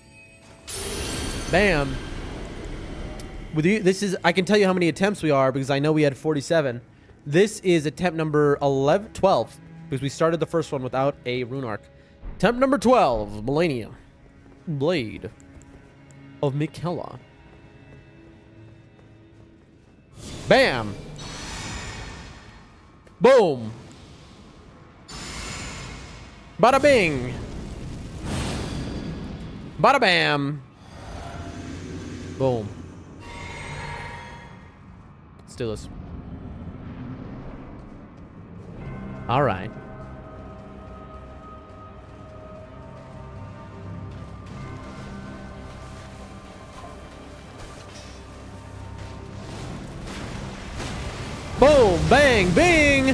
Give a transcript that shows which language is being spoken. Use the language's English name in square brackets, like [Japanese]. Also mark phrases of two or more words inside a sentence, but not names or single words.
[English] Bam. With you, this is, I can tell you how many attempts we are because I know we had 47. This is attempt number 12 because we started the first one without a rune arc. Attempt number 12, Malenia, Blade of Miquella. Bam. Boom. Bada bing. Bada bam. Boom. Let's do this. All right. Boom, bang, bing.